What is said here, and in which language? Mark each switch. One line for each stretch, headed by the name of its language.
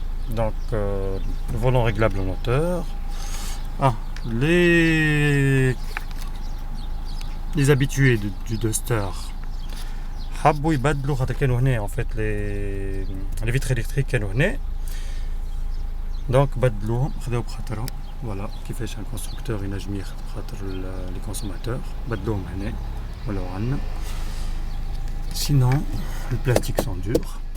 French: Donc le volant réglable en hauteur. Les habitués du Duster
Arabic: حبوا يبدلوا خاطر كانوا هنا
French: en fait les vitres électriques
Arabic: كانوا هنا. Donc بدلوهم خذاو بخاطرهم voilà كيفاش
French: un constructeur
Arabic: ينجم ياخذ بخاطر
French: les consommateurs
Arabic: بدلوهم هنا ولو عندنا.
French: Sinon les plastiques sont durs.